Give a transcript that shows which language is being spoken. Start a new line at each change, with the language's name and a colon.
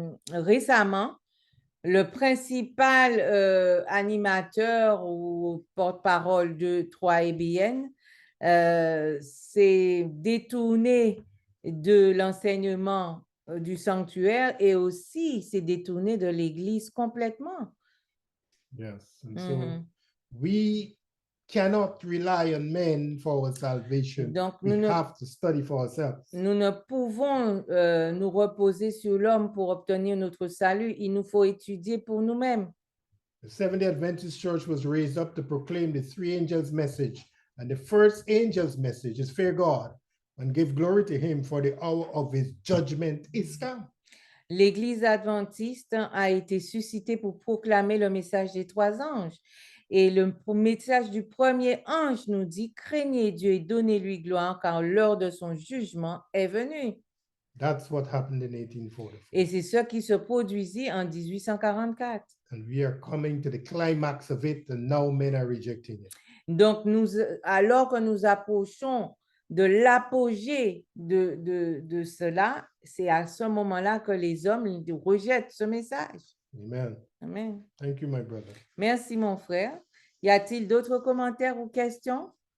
French: récemment, le principal animateur ou porte-parole de 3ABN s'est détourné de l'enseignement du sanctuaire et aussi s'est détourné de l'Église complètement.
English: Yes. And so we cannot rely on men for our salvation.
French: Donc,
English: We have to study for ourselves.
French: nous ne pouvons nous reposer sur l'homme pour obtenir notre salut. Il nous faut étudier pour nous-mêmes.
English: The Seventh-day Adventist Church was raised up to proclaim the three angels' message. And the first angel's message is fear God and give glory to him, for the hour of his judgment is come.
French: L'Église adventiste a été suscitée pour proclamer le message des trois anges. Et le message du premier ange nous dit, craignez Dieu et donnez-lui gloire, car l'heure de son jugement est venue.
English: That's what happened in 1844.
French: Et c'est ce qui se produisit en 1844.
English: And we are coming to the climax of it, and now men are rejecting it.
French: Donc, alors que nous approchons de l'apogée de cela, c'est à ce moment-là que les hommes rejettent ce message. Amen. Amen.
English: Thank you, my brother.
French: Merci, mon frère. Y a-t-il d'autres commentaires ou questions?